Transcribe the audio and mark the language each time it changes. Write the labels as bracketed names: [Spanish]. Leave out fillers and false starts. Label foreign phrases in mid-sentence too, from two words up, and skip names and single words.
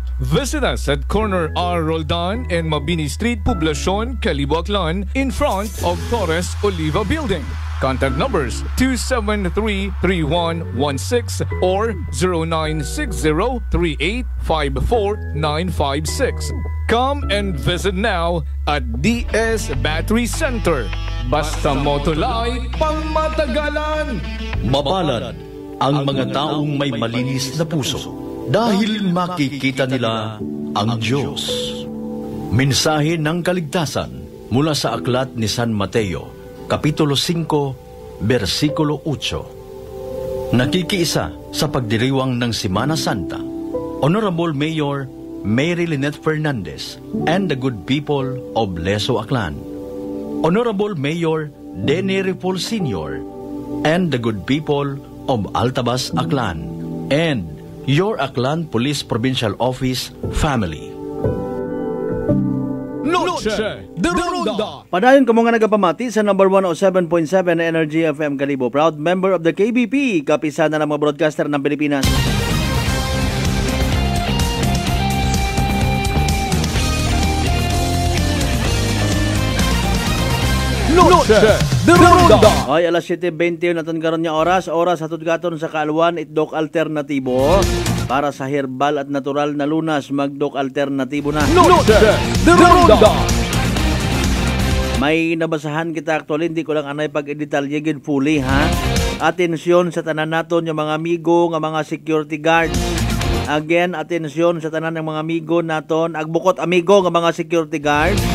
[English] Visit us at corner R. Roldan and Mabini Street, Poblacion, Calibo, Aklan, in front of Torres Oliva Building. Contact numbers 273-3116 or 0960-3854-956. Come and visit now at DS Battery Center. [Filipino] Basta Motolite, pangmatagalan! Mapalad ang mga taong may malinis na puso dahil makikita nila ang Diyos. Mensahe ng kaligtasan mula sa aklat ni San Mateo, Kapitulo 5, versikulo 8. Nakikiisa sa pagdiriwang ng Semana Santa, [English] Honorable Mayor Mary Lynette Fernandez and the good people of Leso Aklan, Honorable Mayor Denny Ripol Sr. and the good people of Altabas Aklan, and your Aklan Police Provincial Office family. [Aklanon] Noche de Ronda. Padayon ka mga nagapamati sa number 107.7 na Energy FM Calibo. [English] Proud member of the KBP, [Filipino] kapisanan ng mga broadcaster ng Pilipinas. [Aklanon] Noche de Ronda. Ay, alas 7:20 natin karon niya oras hatod gaton sa Kaalwan itdok alternatibo. [Filipino] Para sa herbal at natural na lunas, magdok alternatibo na. [Aklanon] Noche de Ronda. May nabasahan kita actually, hindi ko lang anay pag-detalye gid fully ha. Atensyon sa tanan naton yung mga amigo nga mga [English] security guard. [Aklanon] Again, atensyon sa tanan ng mga amigo naton, agbukot amigo nga mga [English] security guard.